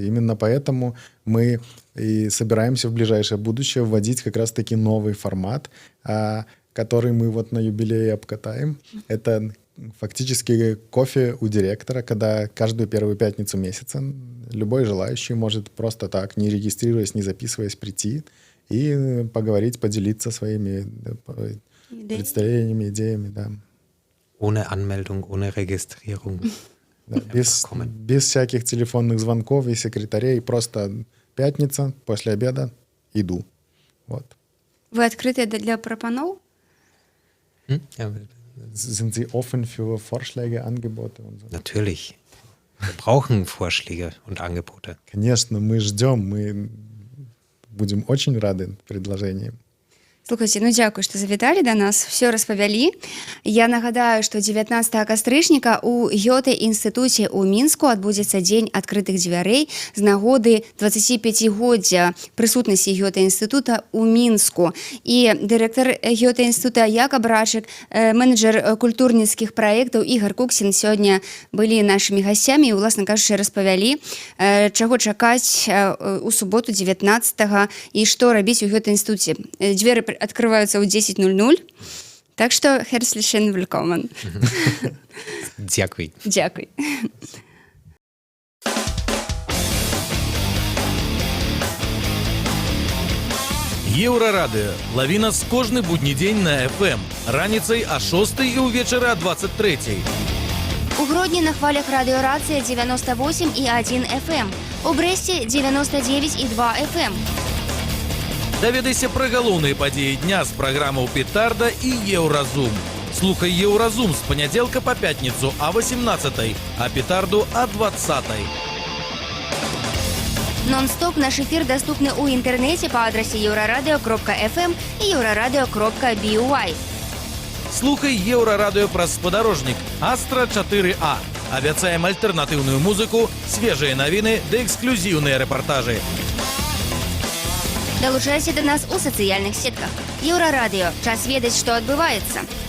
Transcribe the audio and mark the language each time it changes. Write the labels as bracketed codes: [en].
[ru] Именно поэтому мы и собираемся в ближайшее будущее вводить как раз-таки новый формат, который мы вот на юбилее обкатаем. Это фактически кофе у директора, когда каждую первую пятницу месяца любой желающий может просто так, не регистрируясь, не записываясь, прийти и поговорить, поделиться своими представлениями, идеями. Да. [de] Ohne Anmeldung, ohne Registrierung. [ru] Да, без всяких телефонных звонков и секретарей. Просто пятница, после обеда иду. Вот. Вы открыты для прапаноў? [de] Ja, Sind Sie offen für Vorschläge, Angebote und so? natürlich. Wir brauchen Vorschläge und Angebote. [ru] Конечно, мы ждем, мы будем очень рады предложениям. [be] Слухайце, ну дзякуй, што завіталі да нас, все распавялі. Я нагадаю, што 19 кастрычніка у Гёте-інстытуце ў Мінску адбудзецца дзень адкрытых дзвярэй з нагоды 25-годдзя прысутнасці Гёте-інстытута ў Мінску. І дырэктар Гёте-інстытута Якаб Рачык, менеджер культурніцкіх праектаў Ігар Куксін сёння былі нашымі гасцямі і, уласна кажучы, распавялі, чаго чакаць у суботу 19-го і што рабіць у Гёте-інстытуце. [ru] Дзверы открываются в 10:00. Так что [de] herzlichen willkommen. [be] Дякуй. Дякуй. Еўрарадыё. Лаві нас кожны будні дзень на FM. Раніцай о 6 і ўвечары о 23. У Гродні на хвалях радыёрацыя 98,1 FM. У Брэсце 99,2 FM. Даведайся пра галоўныя падзеі дня з праграмаў «Петарда» і «Еўразум». Слухай Еўразум з панядзелка па пятніцу а 18, а петарду а 20. Нон-стоп наш эфир доступны ў інтэрнэце па адрасе euraradio.fm і euraradio.by. Слухай Еўрарадыё праз спадарожнік Астра 4А. Абяцаем альтэрнатыўную музыку, свежыя навіны ды эксклюзіўныя рэпартажы. Далучайся да нас у сацыяльных сетках. Еўрарадыё. Час ведаць, што адбываецца.